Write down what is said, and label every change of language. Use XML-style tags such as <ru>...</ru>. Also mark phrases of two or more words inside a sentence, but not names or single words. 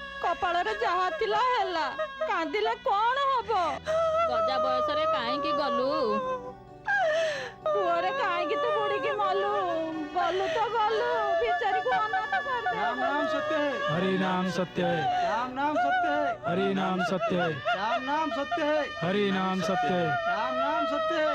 <or>କପାଳରେ ଯାହା ଥିଲା ହେଲା, କାନ୍ଦିଲେ କଣ ହବ? ଗଜା ବୟସରେ କାହିଁକି ଗଲୁ? ପୁଅରେ କାହିଁକି ତୁ ବୁଡ଼ିକି ମଲୁ? ଗଲୁ ତ ଗଲୁ, ବିଚାରୀକୁ ଅନାଥ</or> <hi>राम नाम सत्य है, हरि नाम सत्य है, राम नाम सत्य है, हरि नाम सत्य है, राम नाम सत्य है, हरि नाम सत्य है, राम नाम सत्य है।</hi>